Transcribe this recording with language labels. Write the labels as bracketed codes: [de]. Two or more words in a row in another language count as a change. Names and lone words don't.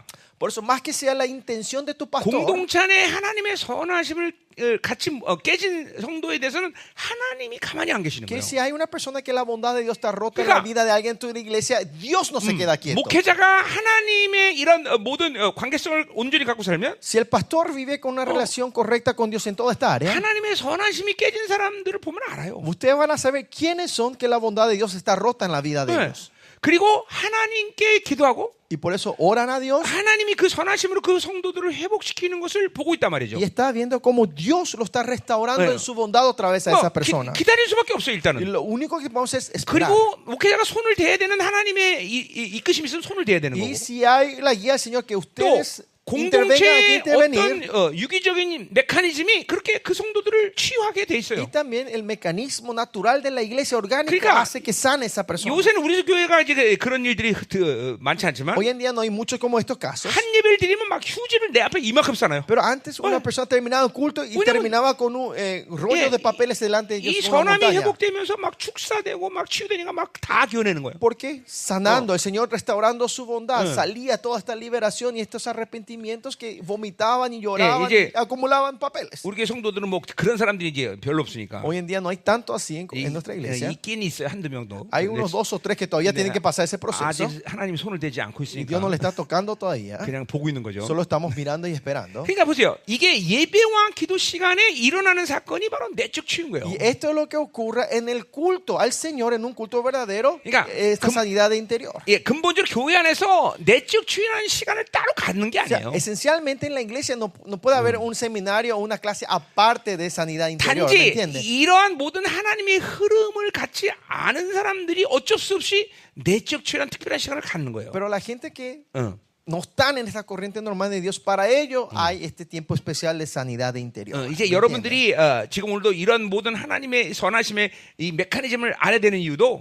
[es] Por eso, más que sea la intención de tu pastor, [ko] 공동체 안에 하나님의 선하심을 같이 깨진 성도에 대해서는 하나님이 가만히 안 계시는 [es] que [ko] 거예요. [es] si hay una persona que la bondad de Dios está rota en la vida de alguien en tu iglesia, Dios no se queda quieto. [ko] 목회자가 하나님의 이런 모든 관계성을 온전히 갖고 살면 [es] Si el pastor vive con una relación correcta con Dios en toda esta área, [ko] 하나님의 선하심이 깨진 사람들을 보면 알아요. [es] ustedes van a saber quiénes son que la bondad de Dios está rota en la vida de [ko] 네. [es] ellos. [ko] 그리고 하나님께 기도하고 [es] Y por eso oran a Dios [ko] 하나님이 그 선하심으로 그 성도들을 회복시키는 것을 보고 있단 말이죠. [es] y está viendo cómo Dios lo está restaurando [ko] 네. [es] en su bondad otra vez a esa persona. [ko] 기다릴 수밖에 없어요, [es] Y [ko] 일단은. [es] lo único que podemos es esperar. [ko] 그리고 목회자가 손을 대야 되는 하나님의 이끄심이 있으면 손을 대야 되는 [es] Y [ko] 거고. [es] si hay la guía del Señor que [ko] 또 [es] ustedes intervengan aquí, [ko] 공동체의 [es] intervenir. [ko] 어떤 유기적인 메커니즘이 그렇게 그 성도들을 치유하게 돼 [es] Y [ko] 있어요. [es] también el mecanismo natural de la iglesia orgánica [ko] 그러니까 [es] hace que sane esa persona. [ko] 요새는 우리 교회가 이제 그런 일들이 많지 않지만 [es] Hoy en día no hay muchos como estos casos. [ko] 한 예배를 드리면 막 휴지를 내 앞에 이만큼 싸놔요. [es] Pero antes una persona terminaba el culto y terminaba con un rollo de papeles delante de [ko] 이 [es] ellos. Una [ko] 선함이 [es] montaña. [ko] 회복되면서 막 축사되고 막 치유되니까 막 다 기원하는 거예요. [es] Porque sanando, el Señor restaurando su bondad, salía toda esta liberación y estos arrepentimientos que vomitaban y lloraban [ko] 이제 [es] y acumulaban papeles. [ko] 우리 교회 성도들은 뭐 그런 사람들이 이제 별로 없으니까. [es] Hoy en día no hay tanto así en nuestra iglesia. [ko] 있긴 있어요, 한두 명도. [es] Hay unos dos o tres que todavía tienen que pasar ese proceso [ko] 아직 하나님 손을 대지 않고 [es] y Dios no [ko] 있으니까 [es] le está tocando todavía. [ko] 그냥 보고 있는 거죠. [es] Solo estamos mirando y esperando. [ko] 그러니까 보세요. 이게 예배와 기도 시간에 일어나는 사건이 바로 내적 치유인 거예요. [es] Y esto es lo que ocurre en el culto al Señor, en un culto verdadero, [ko] 그러니까 [es] esta sanidad de interior. [ko] 예, 근본적으로 교회 안에서 내적 치유라는 시간을 따로 갖는 게 [es] O sea, [ko] 아니에요. [es] esencialmente en la iglesia no puede haber un seminario o una clase aparte de sanidad interior, ¿me [ko] 단지 [es] entiendes? [ko] 이러한 모든 하나님의 흐름을 갖지 않은 사람들이 어쩔 수 없이 내적 치유라는 특별한 시간을 갖는 거예요. [es] Pero la gente que 어. no están en esta corriente normal de Dios, para ello hay este tiempo especial de sanidad de interior. [ko] 이제 [es] ¿me [ko] 여러분들이 지금 오늘도 이런 모든 하나님의 선하심의 이 메커니즘을 알아야 되는 이유도